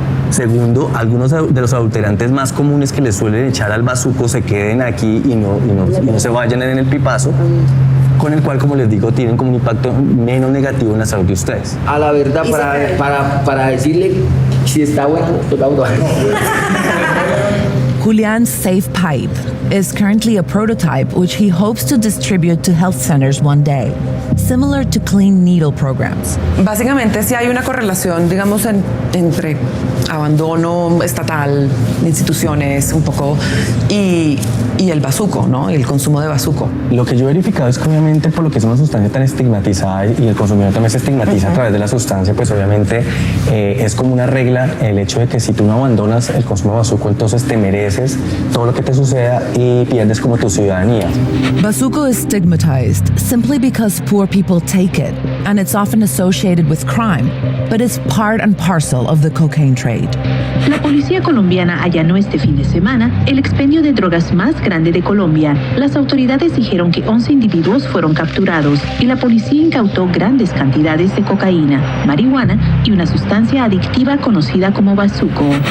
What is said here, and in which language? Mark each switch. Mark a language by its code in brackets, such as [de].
[es] Segundo, algunos de los adulterantes más comunes que le suelen echar al bazuco se queden aquí y no se vayan en el pipazo, con el cual, como les digo, tienen como un impacto menos negativo en la salud de ustedes. A la verdad, para decirle si está bueno, pues vamos a ver. [en] Julian's Safe Pipe is currently a prototype which he hopes to distribute to health centers one day, similar to clean needle programs. [es] Básicamente, sí hay una correlación, digamos, entre abandono estatal, instituciones, un poco, y el bazuco, ¿no? Y el consumo de bazuco. Lo que yo he verificado es que obviamente por lo que es una sustancia tan estigmatizada y el consumidor también se estigmatiza a través de la sustancia, pues obviamente es como una regla el hecho de que si tú no abandonas el consumo de bazuco, entonces te mereces todo lo que te suceda y pierdes como tu ciudadanía. [en] Bazuco is stigmatized simply because poor people take it, and it's often associated with crime, but it's part and parcel of the cocaine trade. [es] La policía colombiana allanó este fin de semana el expendio de drogas más grande de Colombia. Las autoridades dijeron que 11 individuos fueron capturados y la policía incautó grandes cantidades de cocaína, marihuana y una sustancia adictiva conocida como bazuco.